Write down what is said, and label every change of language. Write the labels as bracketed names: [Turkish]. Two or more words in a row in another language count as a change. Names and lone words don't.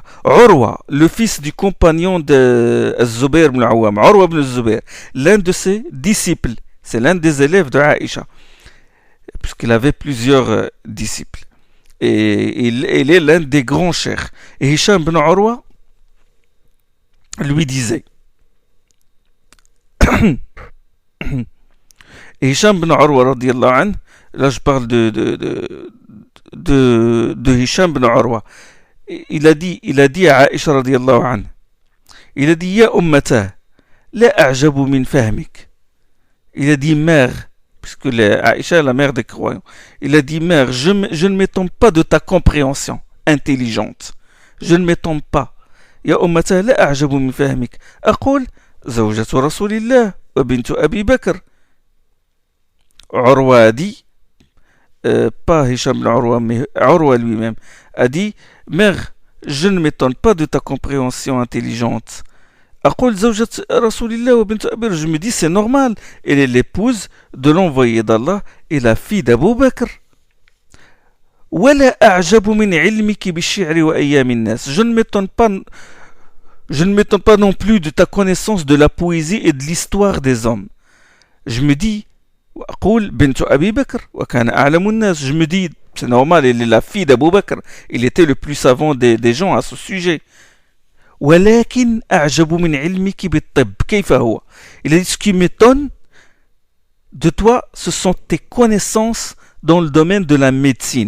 [French] Urwa, le fils du compagnon de Zubayr ibn Awam, Urwa ibn Zubayr, l'un de ses disciples, c'est l'un des élèves de Aïcha, puisqu'il avait plusieurs disciples. Et il est l'un des grands cheikhs. Et Hisham ibn Urwa lui disait, et Hisham ibn Urwa [Arabic] رضي الله عنه, [French] là je parle de Hisham ibn Urwa, il a dit à Aïcha [Arabic] رضي الله عنه, [French] il a dit, [Arabic] يا أمتاه، لا أعجب من فهمك. [French] Il a dit, mère, puisque Aïcha est la mère des croyants, il a dit, mère, je ne m'étonne pas de ta compréhension intelligente. Je ne m'étonne pas. [Arabic] يا أمتاه، لا أعجب من فهمك. Aqul, زوجة رسول الله وبنت أبي بكر. [French] Urwa a dit, pas Hisham Urwa, mais Urwa lui-même, a dit, mère, je ne m'étonne pas de ta compréhension intelligente. [Arabic] أقول زوجة رسول الله وبنت أبي بكر. [French] Je me dis, c'est normal, elle est l'épouse de l'envoyé d'Allah et la fille d'Abu Bakr. [Arabic] ولا أعجب من علمك بالشعر وأيام الناس. [French] Je ne m'étonne pas non plus de ta connaissance de la poésie et de l'histoire des hommes. Je me dis, je me dis, c'est normal, elle est la fille d'Abu Bakr. Il était le plus savant des gens à ce sujet. Il a dit, ce qui m'étonne de toi, ce sont tes connaissances dans le domaine de la médecine.